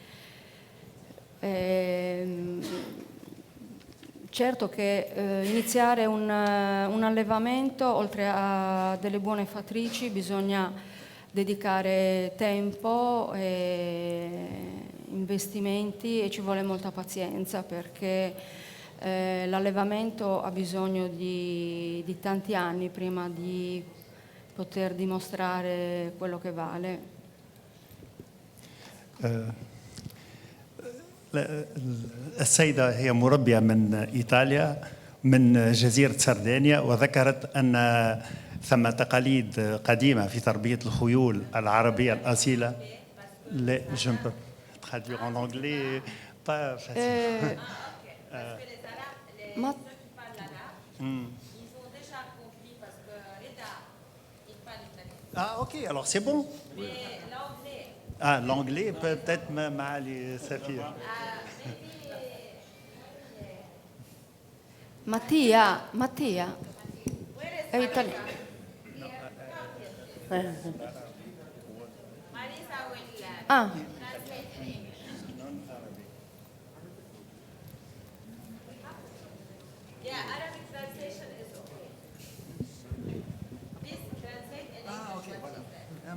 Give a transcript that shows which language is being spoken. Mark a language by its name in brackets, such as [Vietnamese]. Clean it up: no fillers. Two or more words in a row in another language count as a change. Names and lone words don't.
[Italian] Certo che iniziare un allevamento, oltre a delle buone fattrici, bisogna dedicare tempo e investimenti e ci vuole molta pazienza perché l'allevamento ha bisogno di tanti anni prima di poter dimostrare quello che vale. [Arabic] السيدة هي مربية من إيطاليا من جزيرة سردينيا، وذكرت أن ثم تقاليد قديمة في تربية الخيول العربية الأصيلة. [French] Je ne peux traduire en anglais, pas facile. Ah ok, alors c'est bon. Ah, l'anglais peut-être [Arabic] معالي سفير. [Italian] Mattia è italiano. [English] Arabic translation is okay. Please translate in English what she said.